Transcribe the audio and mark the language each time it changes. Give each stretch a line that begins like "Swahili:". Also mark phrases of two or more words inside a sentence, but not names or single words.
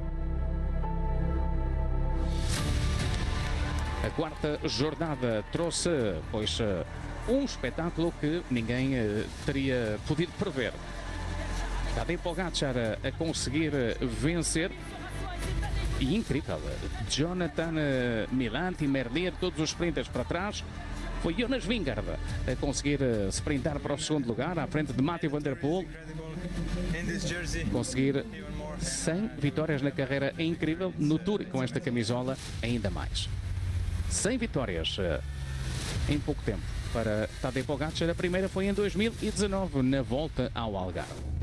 Portuguese: A quarta jornada trouxe, pois, um espetáculo que ninguém teria podido prever. Tadej Pogačar a conseguir vencer. E incrível, Jonathan Millen e Merlier, todos os sprinters para trás. Foi Jonas Vingegaard a conseguir sprintar para o segundo lugar, à frente de Mathieu van der Poel. Conseguir 100 vitórias na carreira é incrível, no Tour com esta camisola ainda mais. 100 vitórias em pouco tempo para Tadej Pogačar. A primeira foi em 2019, na volta ao Algarve.